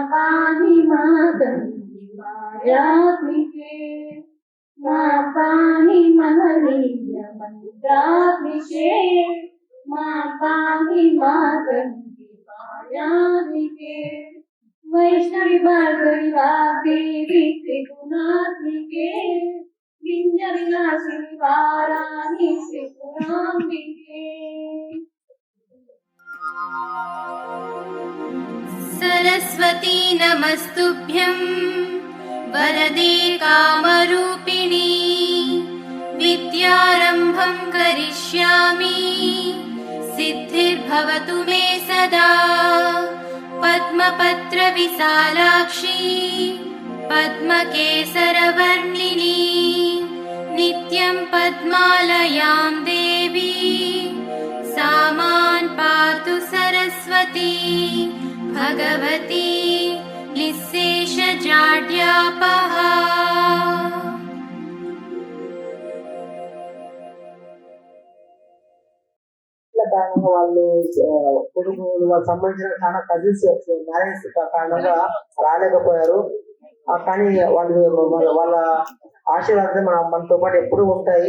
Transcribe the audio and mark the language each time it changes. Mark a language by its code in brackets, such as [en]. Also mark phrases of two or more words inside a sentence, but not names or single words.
[sa] పాహి మాతంగి మాయాత్మికే మాం పాహి మహనీయ మంత్రాత్మికే మాం పాహి మాతంగి మాయాత్మికే వైష్ణవి భార్గవి వాగ్దేవి త్రిగుణాత్మికే వింజ విలాసిని వారాహి త్రిపురాంబికే सरस्वती नमस्तुभ्यं वरदे कामरूपिणी विद्यारम्भं करिष्यामि सिद्धिर्भवतु मे सदा पद्मपत्रविशालाक्षी पद्मकेसरवर्णिनी नित्यं पद्मालयां देवी सा मां पातु सरस्वती भगवती निःशेषजाड्यापहा [te] కారణంగా వాళ్ళు కొడుకులు వాళ్ళకి సంబంధించిన చాలా [en] cousins marriage [te] కారణంగా రాలేకపోయారు. కానీ వాళ్ళు వాళ్ళ ఆశీర్వాదం మనతో పాటు ఎప్పుడూ ఉంటాయి.